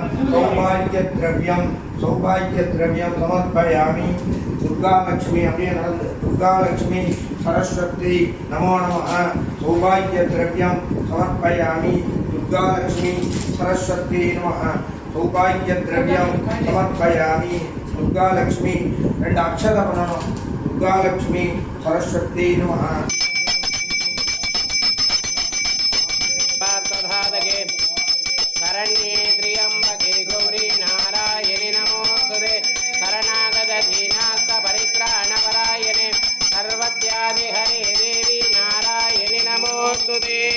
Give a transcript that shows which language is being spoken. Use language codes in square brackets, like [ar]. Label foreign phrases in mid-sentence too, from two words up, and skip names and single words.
[sa] सौभाग्यद्रव्यं समर्पयामि दुर्गा लक्ष्मी दुर्गा लक्ष्मी सरस्वती नमो नमः सौभाग्यद्रव्यं समर्पयामि दुर्गा लक्ष्मी सरस्वती नमः सौभाग्यद्रव्यं समर्पयामि दुर्गा लक्ष्मी [ta] ரெண்டு அக்ஷத பண்ணணும் [sa] दुर्गा लक्ष्मी सरस्वती नमः शरण्ये त्र्यंबके गौरी नारायणि नमोस्तुते शरणागत दीनार्थ परित्राणपरायणे सर्वत्यादि हरे देवी नारायणि नमोस्तुते